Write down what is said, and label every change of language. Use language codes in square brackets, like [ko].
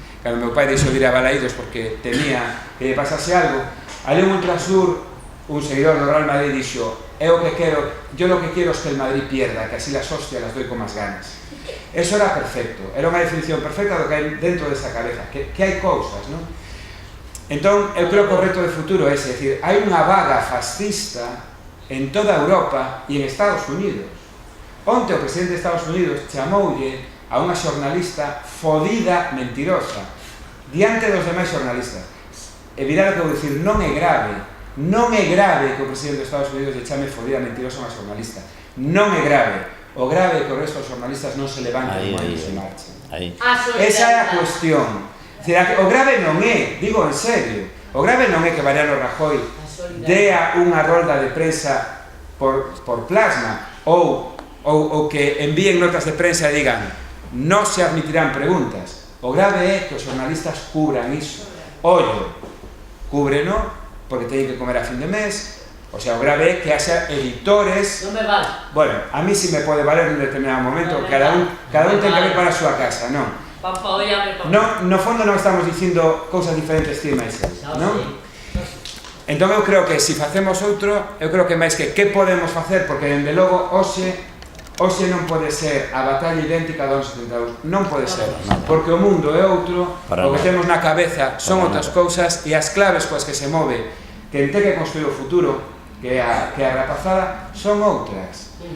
[gl] Cando meu pai deixou de ir a Balaídos porque temía que lle pasase algo, ali un ultrasur, un seguidor do Real Madrid dixo: [es] yo lo que quiero es que el Madrid pierda, que así las hostias las doy con más ganas. [gl] Eso era perfecto, era unha definición perfecta do que hai dentro desa cabeza, que hai cousas, non? Entón, eu creo que o reto de futuro é ese, é dicir, hai unha vaga fascista en toda Europa e en Estados Unidos. Onte o presidente de Estados Unidos chamoulle a unha xornalista fodida mentirosa diante dos demais xornalistas. E virá o que vou dicir, non é grave que o presidente de Estados Unidos lle chame fodida mentirosa a unha xornalista. Non é grave. O grave é que o resto dos xornalistas non se levanten e se marchen. Esa é a cuestión. O grave non é, digo en serio, o grave non é que Mariano Rajoy dea unha rolda de prensa por plasma ou que envíen notas de prensa e digan non se admitirán preguntas. O grave é que os xornalistas cubran iso. Ollo, cúbreno porque teñen que comer a fin de mes. O sea, o grave é que haxa editores... Non me vale. Bueno, a mí si me pode valer en un determinado momento, cada un ten que ver para a súa casa, non? No fondo non estamos dicindo cousas diferentes ti e máis non? Entón eu creo que se facemos outro, eu creo que máis que podemos facer, porque dende logo hoxe non pode ser a batalla idéntica do 72, non pode ser, porque o mundo é outro, o que temos na cabeza son outras cousas e as claves coas que se move quen ten que construir o futuro, que é a rapazada, son outras.